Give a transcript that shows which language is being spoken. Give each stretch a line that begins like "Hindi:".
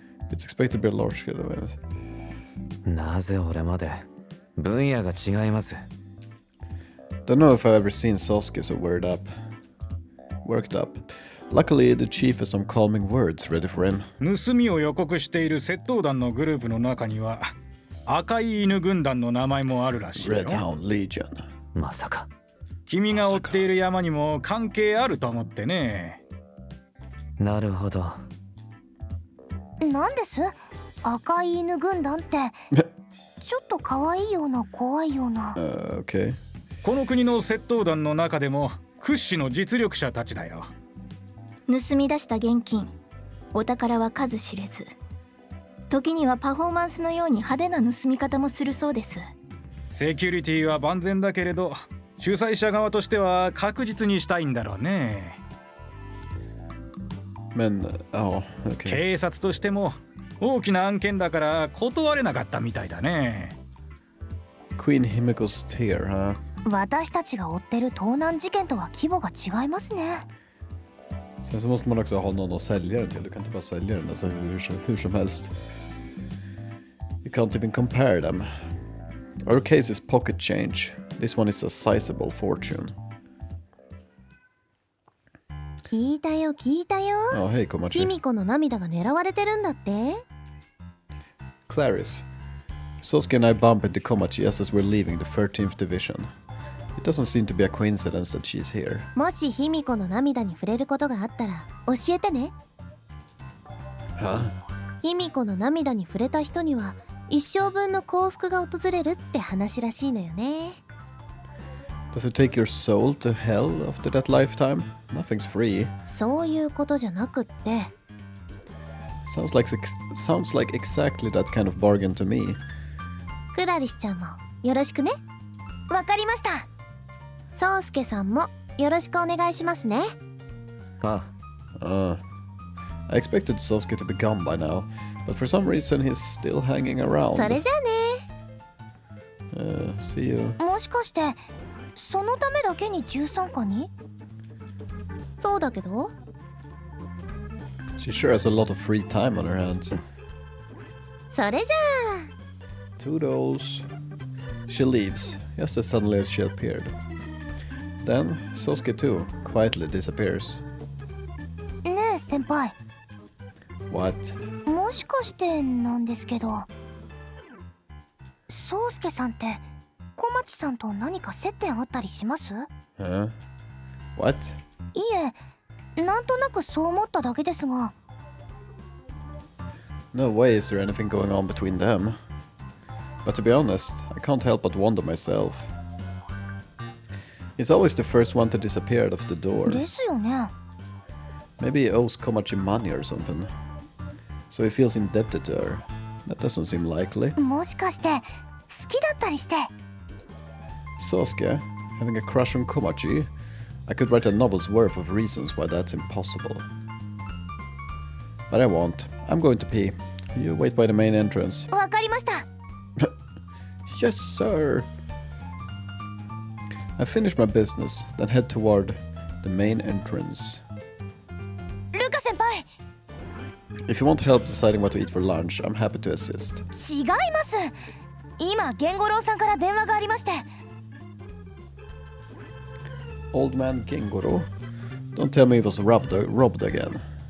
English: It's expected to be a large scale event.
Japanese: なぜ俺まで分野が違います。
English: Don't know if I've ever seen Sasuke so worked up. Luckily, the chief has some calming words ready for him.
Japanese: 盗みを予告している窃盗団のグループの中には赤い犬軍団の名前もあるらしいよ。
English: Red Hound Legion.
Japanese: まさか君が追っている山にも関係あると思ってね。なるほど。なんです？赤い犬軍団ってちょっと可愛いような怖いような。
English: Okay.
Japanese: この国の窃盗団の中でも屈指の実力者たちだよ。盗み出した現金、お宝は数知れず、時にはパフォーマンスのように派手な盗み方もするそうです。セキュリティは万全だけれど主催者側としては確実にしたいんだろうね。
English: Okay.
Japanese: 警察としても大きな案件だから断れなかったみたいだね。
English: Queen Himiko's tear, huh?
Japanese: 私たちが追ってる盗難事件とは規模が違いますね。
Swedish: Sen så måste man också ha någon att sälja den till. Du kan inte bara sälja den alltså hur som helst.
English: You can't even compare them. Our case is pocket change. This one is a sizable fortune.
Japanese: 聞いたよ聞いたよ。
English: Oh, hey, Komachi.
Japanese: 卑弥呼の涙が狙われてるんだって。
English: Clarice. Sasuke and I bump into Komachi just as we're leaving the 13th division. It doesn't seem to be a coincidence that she's here.
Japanese: もし卑弥呼の涙に触れることがあったら教えてね。
English: Huh?
Japanese: 卑弥呼の涙に触れた人には一生分の幸福が訪れるって話らしいのよね。
English: Does it take your soul to hell after that lifetime? Nothing's free.
Japanese: そういうことじゃなくって。
English: Sounds like exactly that kind of bargain to me.
Japanese: クラリスちゃんもよろしくね。わかりました。宗介さんもよろしくお願いしますね。あ
English: I expected Sasuke to be gone by now, but for some reason he's still hanging around.
Japanese: それじゃあね。
English: See you.
Japanese: もしかしてそのためだけに13課に？そうだけど。
English: She sure has a lot of free time on her hands. それじゃあ。 Toodles. She leaves, just as suddenly as she appeared. Then, Sasuke too, quietly disappears.
Japanese: ねえ先輩。
English: What?
Japanese: もしかしてなんですけど、宗介さんって小町さんと何か接点あったりします？
English: Huh? What?
Japanese: いえ、なんとなくそう思っただけですが。
English: No way is there anything going on between them. But to be honest, I can't help but wonder myself. He's always the first one to disappear out of the door.
Japanese: ですよね。
English: Maybe he owes Komachi money or something. So he feels indebted to her. That doesn't seem likely.
Japanese: もしかして好きだったりして。
English: Sasuke, having a crush on Komachi? I could write a novel's worth of reasons why that's impossible. But I won't. I'm going to pee. You wait by the main entrance.
Japanese: わかりました。
English: Yes, sir. I finish my business, then head toward the main entrance.
Japanese: ルカ先輩。
English: If you want help deciding what to eat for lunch, I'm happy to assist.
Japanese: 違います。今源五郎さんから電話がありまして。
English: Old man Gengoro? Don't tell me he was robbed again.